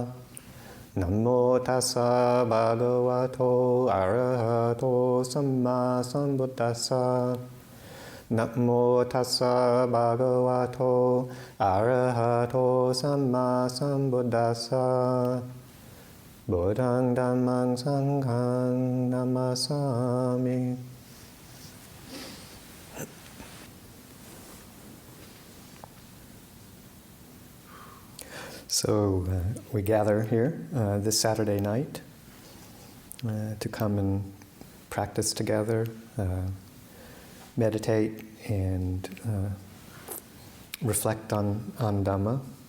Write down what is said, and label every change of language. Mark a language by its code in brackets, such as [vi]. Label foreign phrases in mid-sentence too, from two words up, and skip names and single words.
[pi] Namo tassa bhagavato arahato samma sambuddhassa. Namo tassa bhagavato arahato samma sambuddhassa. Buddhaṃ Dhammāṃ Saṅghāṃ namasami. [en] So we gather here this Saturday night to come and practice together, meditate and reflect on Dhamma.